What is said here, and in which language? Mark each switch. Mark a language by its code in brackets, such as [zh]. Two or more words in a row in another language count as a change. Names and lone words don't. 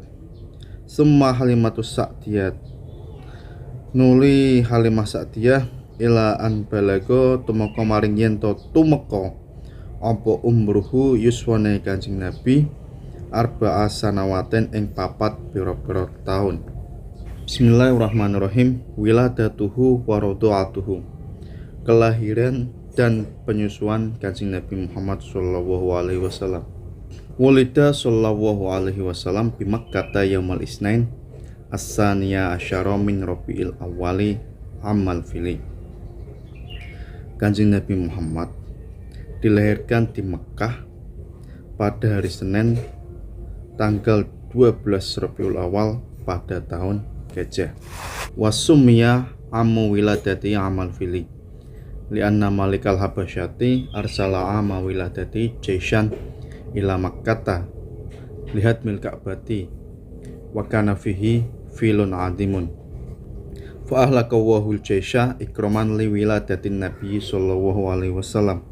[jv] Summa Halimatus Sa'diyah nuli Halimah Sa'diyah [ar] إلى أن بلغ [jv] tumeka maring yen to tumeka apa umruhu yuswane Kanjeng Nabi [ar] أربع سنوات [jv] ing 4 pira-pira taun. [ar] بسم الله الرحمن الرحيم. ولادته ورضاعته [id] kelahiran dan penyusuan Kanjeng Nabi Muhammad [ar] صلى الله عليه وسلم. ولد صلى الله عليه وسلم بمكة يوم الاثنين الثاني عشر من ربيع الأول عام الفيل. [id] Kanjeng Nabi Muhammad dilahirkan di Mekah pada hari Senin tanggal 12 Rabiul Awal pada tahun Gajah. [ar] وسمي عام ولادته عام الفيل لأن ملك الحبشة أرسل عام ولادته جيشا إلى مكة لهدم الكعبة وكان فيه فيل عظيم فأهلكه الجيش إكراما لولادة النبي صلى الله عليه وسلم.